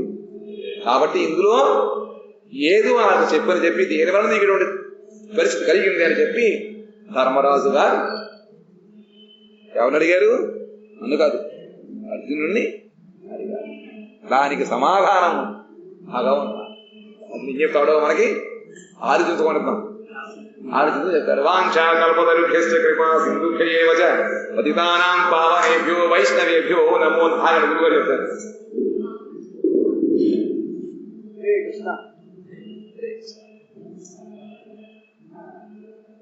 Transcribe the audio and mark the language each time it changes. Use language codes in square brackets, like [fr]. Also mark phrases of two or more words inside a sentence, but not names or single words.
[te] కాబట్టి ఇందులో ఏదో నాకు చెప్పి దేనివల్ల నీకు ఇటువంటి పరిస్థితి కలిగింది అని చెప్పి ధర్మరాజు గారు ఎవరిని అడిగారు? నన్ను కాదు, అర్జునుడిని అడిగారు. దానికి సమాధానం భగవంతుడు. అది ఏం చెప్తాడో మనకి ఆలోచించుకుంటున్నాం. ఆలోచించు చెప్తారు. [sa] వాంఛా కల్పతరుభ్యశ్చ కృపా సింధుభ్యయేవ చ పతితానాం పావనేభ్యో వైష్ణవేభ్యో నమో [te] ఆయన గురువు చెప్తారు. హరే కృష్ణ.